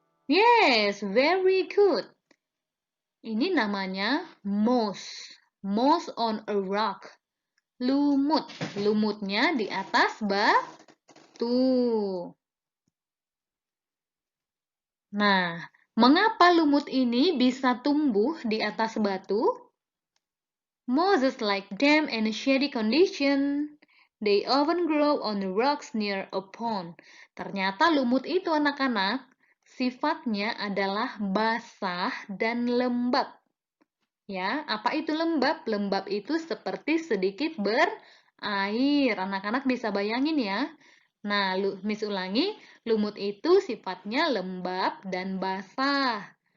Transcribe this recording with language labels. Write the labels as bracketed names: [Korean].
[English] Yes, very good. [Indonesian] Ini namanya [English] moss. Moss on a rock. [Indonesian] Lumut. Lumutnya di atas batu. Nah, mengapa lumut ini bisa tumbuh di atas batu? [English] Mosses like damp and shady condition. They often grow on rocks near a pond. [Indonesian] Ternyata lumut itu anak-anak sifatnya adalah basah dan lembab. Ya, apa itu lembab? Lembab itu seperti sedikit berair. Anak-anak bisa bayangin ya. Nah, Miss ulangi, lumut itu sifatnya lembab dan basah.